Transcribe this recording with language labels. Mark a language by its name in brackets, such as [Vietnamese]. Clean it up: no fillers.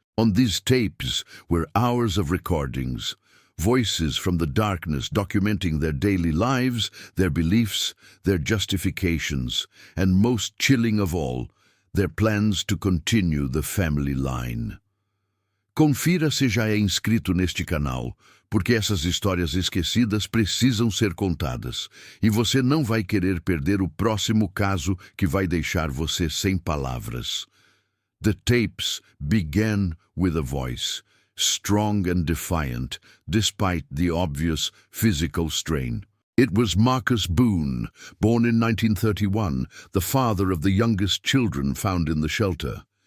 [English] On these tapes were hours of recordings, voices from the darkness documenting their daily lives, their beliefs, their justifications, and most chilling of all, their plans to continue the family line. [Portuguese] Confira se já é inscrito neste canal, porque essas histórias esquecidas precisam ser contadas, e você não vai querer perder o próximo caso que vai deixar você sem palavras. [English] The tapes began with a voice, strong and defiant, despite the obvious physical strain. It was Marcus Boone, born in 1931, the father of the youngest children found in the shelter.